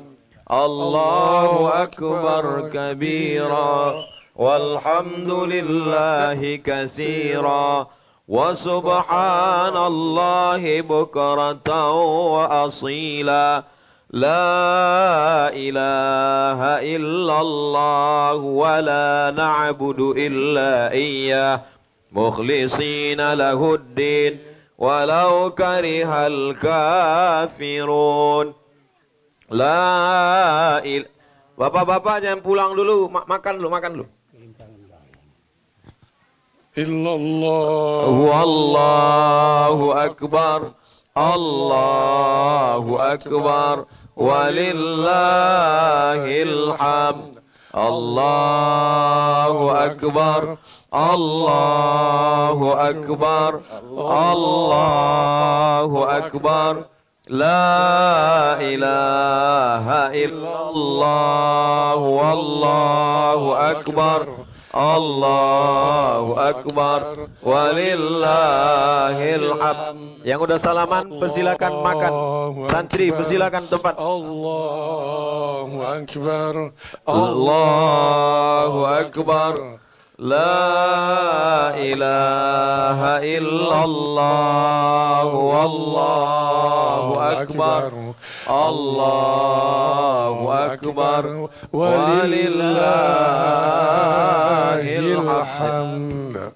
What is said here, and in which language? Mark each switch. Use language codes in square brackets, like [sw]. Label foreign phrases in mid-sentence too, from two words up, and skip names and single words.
[ar] الله أكبر كبيرا والحمد لله كثيرا وسبحان الله بكرة وأصيلا. لا إله إلا الله ولا نعبد إلا إياه مخلصين له الدين, ولو كره الكافرون. لا إله. [id] Bapak-bapak jangan pulang dulu, makan dulu. [ar] إلا الله. والله أكبر الله أكبر ولله الحمد. الله أكبر الله أكبر الله أكبر. لا إله إلا الله والله أكبر. الله أكبر ولله الحمد. [id] Yang udah salaman persilakan makan. Santri persilakan tempat. [ar] الله أكبر. الله أكبر. لا إله إلا الله والله أكبر. الله أكبر ولله الحمد.